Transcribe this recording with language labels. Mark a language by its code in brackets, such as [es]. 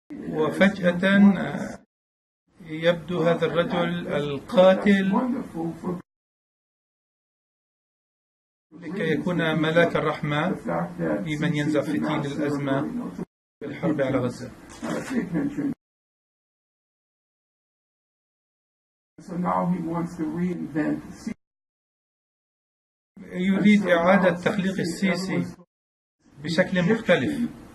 [ar] وفجأة يبدو هذا الرجل القاتل لكي يكون ملاك الرحمة لمن ينزع فتيل الأزمة بالحرب على غزة. [en] So now he wants to reinvent. [ar] يريد إعادة تخليق السيسي بشكل مختلف.